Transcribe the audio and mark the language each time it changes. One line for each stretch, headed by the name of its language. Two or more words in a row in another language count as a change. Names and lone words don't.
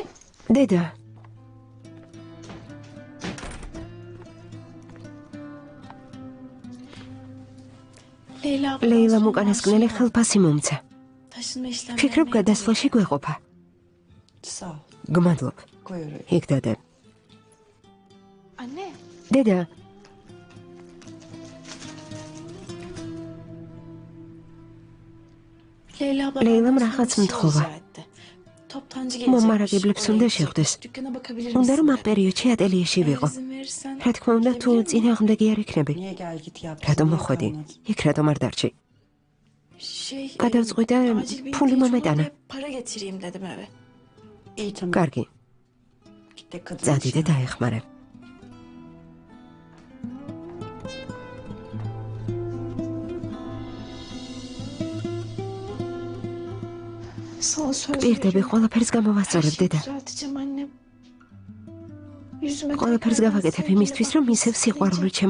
Georgian: დედა, Leyla ლეილამ უკანასკნელი ხელფასი მომცა.
Turkish: taşınma işlemleri.
Georgian: ფიქრობ გადასვლაში გვეყოფა.
Turkish: Sağ ol.
Georgian: გმადლობ.
Turkish: Koy oraya.
Georgian: იქ დადე.
Turkish: Anne.
Georgian: დედა,
Turkish: Leyla abla
Georgian: Leylam
Turkish: benden rahat sana bir şey mıtkova. rica etti. Toptancı gelecekmiş.
Georgian: მომარაგებლებს
Turkish: Oraya
Georgian: უნდა
Turkish: gidecek.
Georgian: შეხვდეს.
Turkish: Dükkana bakabilir
Georgian: უნდა
Turkish: misin?
Georgian: რომ ამ პერიოდში ატელიეში
Turkish: Eğer
Georgian: ვიყო.
Turkish: izin verirsen.
Georgian: რა თქმა უნდა, თუ
Turkish: gidebilir miyim?
Georgian: წინააღმდეგი არ იქნები.
Turkish: Niye gel git yap.
Georgian: რატომ
Turkish: Niye
Georgian: მოხვედი?
Turkish: kalmadın?
Georgian: იქ რატომ არ დარჩი?
Turkish: Şey,
Georgian: გადავწყვიტე,
Turkish: acil bir
Georgian: ფული
Turkish: ihtiyaç
Georgian: მომეტანა.
Turkish: olunca para getireyim dedim eve. İyi tamam.
Georgian: კარგი,
Turkish: Git de kadın
Georgian: წადი და
Turkish: işine.
Georgian: დაეხმარე.
Turkish: Sana söz
Georgian: პირდები ყველაფერს
Turkish: Her
Georgian: გამოვასწორებ,
Turkish: şeyi
Georgian: დედა.
Turkish: düzelteceğim annem. Yüzüme
Georgian: ყველაფერს
Turkish: tekrar
Georgian: გავაკეთებ
Turkish: sevgiyle
Georgian: იმისთვის, რომ
Turkish: bakmak
Georgian: ისევ სიყვარული
Turkish: isteyeceğim.